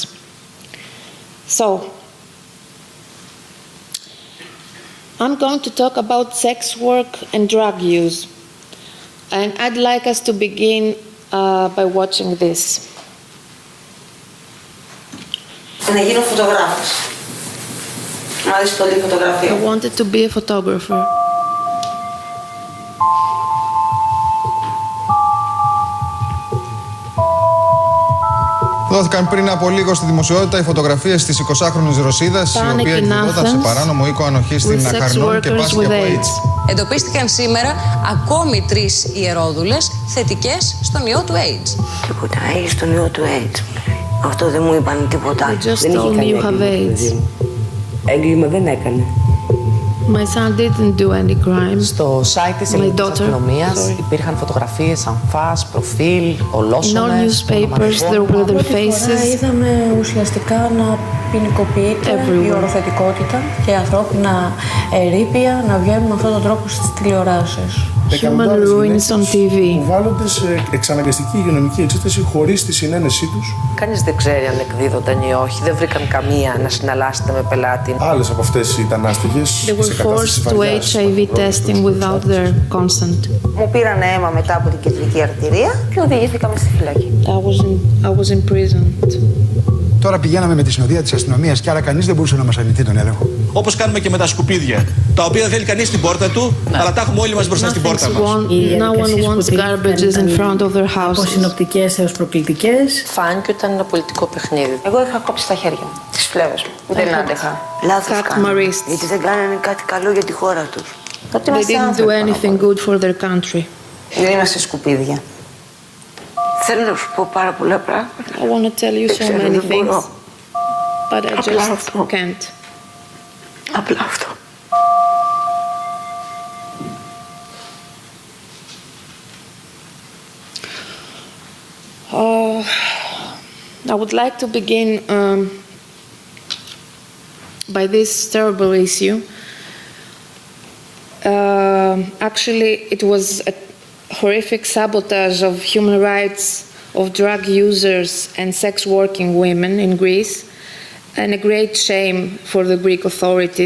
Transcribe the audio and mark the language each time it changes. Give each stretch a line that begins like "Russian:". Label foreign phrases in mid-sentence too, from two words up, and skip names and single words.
English: So, I'm going to talk about sex work and drug use. And I'd like us to begin by watching this. I wanted to be a photographer.
Greek: Δόθηκαν πριν από λίγο στη δημοσιότητα οι φωτογραφίες της 20χρονης Ρωσίδας, η οποία εκδηλώταν σε παράνομο οίκο ανοχής στην Αχαρνών και πάσχει από AIDS. Εντοπίστηκαν σήμερα ακόμη 3 ιερόδουλες θετικές στον ιό του AIDS. Τίποτα, έχεις τον ιό του AIDS. Αυτό δεν μου είπαν τίποτα. Δεν είχε κάνει έγκλημα, δεν έκανε.
English: My son didn't do any crime.
Greek: Στο site της ελληνικής αστυνομίας υπήρχαν φωτογραφίες αμφάς, προφίλ, ολόσωμες.
English: No newspapers, there were their faces.
Greek: Είδαμε ουσιαστικά να ποινικοποιείται η οροθετικότητα και ανθρώπινα ερείπια να βγαίνουν με αυτόν τον τρόπο στις τηλεοράσεις.
English: Human ruins on TV.
Greek: Που βάλλονται σε εξαναγκαστική υγειονομική εξέταση χωρίς τη συνένεσή τους. Κανείς δεν ξέρει αν εκδίδονταν ή όχι. Δεν βρήκαν καμία να συναλλάσσεται με πελάτη. Άλλες από αυτές ήταν άστεγες.
English: They were forced to HIV testing without their consent.
Greek: Μου πήραν αίμα μετά από την κεντρική αρτηρία και οδηγήθηκαμε στη φυλακή.
English: I was imprisoned.
Greek: Τώρα πηγαίναμε με τη συνοδεία της αστυνομίας και άρα κανείς δεν μπορούσε να μας αρνηθεί τον έλεγχο. Όπως κάνουμε και με τα σκουπίδια, τα οποία δεν θέλει κανείς στην πόρτα του, αλλά τα έχουμε όλοι μας μπροστά στην πόρτα μας.
English: No one wants garbages in front of their houses.
Greek: Από συνοπτικές έως προκλητικές. Φάνηκε ότι ήταν ένα πολιτικό παιχνίδι. Εγώ είχα κόψει τα χέρια μου, τις φλέβες μου. Δεν άντεχα. Λάθος κάνανε, γιατί δεν κάνανε κάτι καλό για τη χώρα τους.
English: They didn't do anything good for their country.
Greek: Δεν είμαστε σκουπίδια. Θέλω να σου πω πάρα πολλά πράγματα.
English: I want to tell you so many things, but I just can't.
Greek: Απλά αυτό.
English: I would like to begin by this terrible issue. Actually, it was a horrific sabotage of human rights of drug users and sex working women in Greece, and a great shame for the Greek authorities.